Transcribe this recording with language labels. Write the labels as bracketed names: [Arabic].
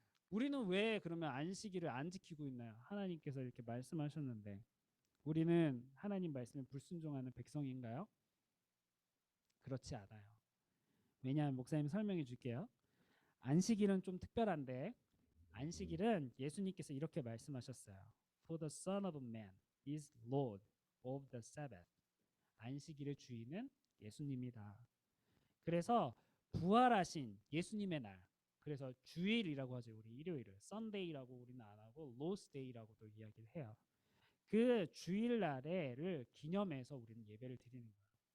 [Korean] 우리는 왜 그러면 안식일을 안 지키고 있나요? 하나님께서 이렇게 말씀하셨는데 우리는 하나님 말씀에 불순종하는 백성인가요? 그렇지 않아요. 왜냐하면 목사님 설명해 줄게요. 안식일은 좀 특별한데 안식일은 예수님께서 이렇게 말씀하셨어요. [English] For the Son of Man is Lord of the Sabbath. [Korean] 안식일의 주인은 예수님이다. 그래서 부활하신 예수님의 날, 그래서 주일이라고 하죠. 우리 일요일을 Sunday라고 우리는 안 하고 Lord's Day라고도 이야기를 해요. 그 주일날에를 기념해서 우리는 예배를 드리는 거예요.